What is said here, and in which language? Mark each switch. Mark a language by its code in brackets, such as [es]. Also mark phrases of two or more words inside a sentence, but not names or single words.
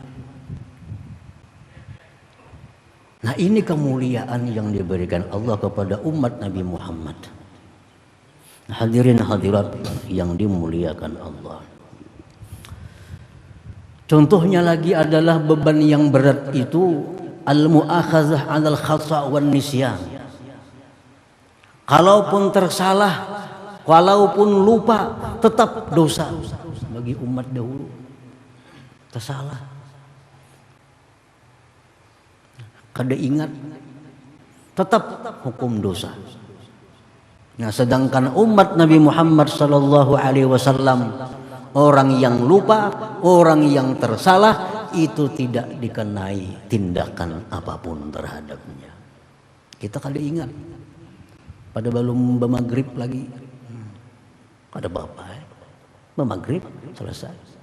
[id] Nah ini kemuliaan yang diberikan Allah kepada umat Nabi Muhammad. Hadirin hadirat yang dimuliakan Allah. Contohnya lagi adalah beban yang berat itu [ar] al-mu'akhazah 'alal khata' wan nisyan. [id] Kalaupun tersalah, walaupun lupa, tetap dosa bagi umat dahulu. [bjn] Tersalah, kada ingat, tetap hukum dosa. [id] Nah, sedangkan umat Nabi Muhammad [ar] sallallahu alaihi wasallam, [id] orang yang lupa, orang yang tersalah itu tidak dikenai tindakan apapun terhadapnya. [bjn] Kita kada ingat. Pada belum bermaghrib lagi, ada bapak, bermaghrib selesai.